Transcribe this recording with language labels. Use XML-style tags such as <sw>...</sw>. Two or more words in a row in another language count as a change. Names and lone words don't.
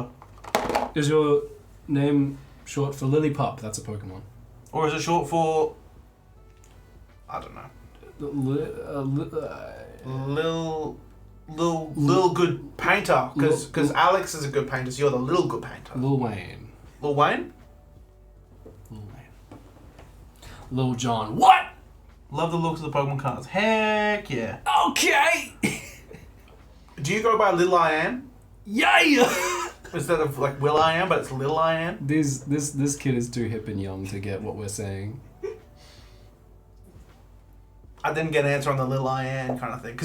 <en>Is your name short for Lily Pup? That's a Pokemon. Or is it short for, I don't know, Lil good painter? Because Alex is a good painter, so you're the little good painter. Lil Wayne. Lil Wayne? Lil Wayne. Lil John. What? Love the looks of the Pokemon cards. Heck yeah. Okay. Do you go by Lil I Am? Yeah. Instead of like Will I Am, but it's Lil I Am? This kid is too hip and young to get what we're saying. I didn't get an answer on the Lil I Am kind of thing.</en>